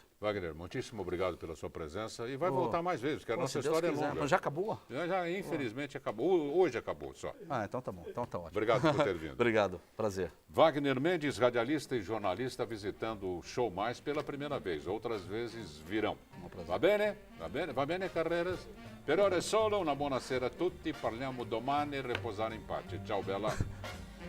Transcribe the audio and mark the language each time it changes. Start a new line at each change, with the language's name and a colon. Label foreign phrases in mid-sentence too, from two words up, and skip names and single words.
Portuguese: Wagner, muitíssimo obrigado pela sua presença e vai voltar mais vezes, porque a nossa Se Deus história quiser. é longa. Mas já acabou? Já infelizmente acabou. Hoje acabou só. Ah, então tá bom. Então tá ótimo. Obrigado por ter vindo. Obrigado. Prazer. Wagner Mendes, radialista e jornalista, visitando o Show Mais pela primeira vez. Outras vezes virão.
Italian: Va bene? Va bene, Carreras? Per ora è solo, una buona sera a tutti, parliamo domani e riposare in pace. Ciao bella.